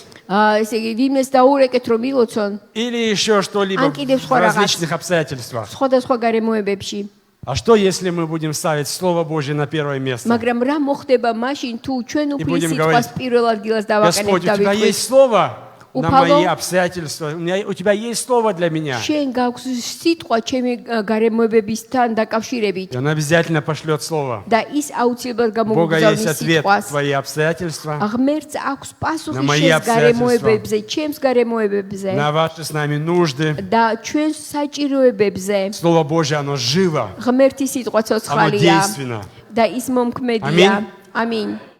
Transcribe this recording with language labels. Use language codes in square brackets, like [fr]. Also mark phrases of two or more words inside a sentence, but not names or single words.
[ka] ესე იგი ვინმეს დაურეკეთ რომ ილოცონ [ru] Или еще что-либо Анкидев в Схорагас. различных обстоятельствах. [ka] სხვადასხვა გარემოებებში. [ru] А что, если мы будем ставить Слово Божье на первое место? [ka] მაგრამ რა მოხდება მაშინ თუ ჩვენ უფლის [ru] будем [ka] სიტყვას [ru] говорить, [ka] პირველ ადგილას [ru] Господь, [ka] დავაკანებთ [ru] у тебя [ka] და [ru] есть Слово на Упало. мои обстоятельства. У тебя есть Слово для меня. [ka] შენ გაქვს სიტყვა ჩემი გარემოებებისთან დაკავშირებით [ru] И Он обязательно пошлет Слово. [ka] და ის აუცილებლად [ru] У Бога есть [ka] გამოგზავნის [ru] ответ [ka] სიტყვას. [ru] на твои обстоятельства, [ka] ღმერთს აქვს პასუხი [ru] На мои [ka] შენს [ru] обстоятельства. [ka] გარემოებებზე, ჩემს გარემოებებზე [ru] на ваши с нами нужды. [ka] და ჩვენს საჭიროებებზე. [ru] Слово Божье, оно живо, [ka] ღმერთის სიტყვა [ru] оно [ka] ცოცხალია [ru] действенно. [ka] და ის მომქმედია. [ru] Аминь. [ka] ამინ.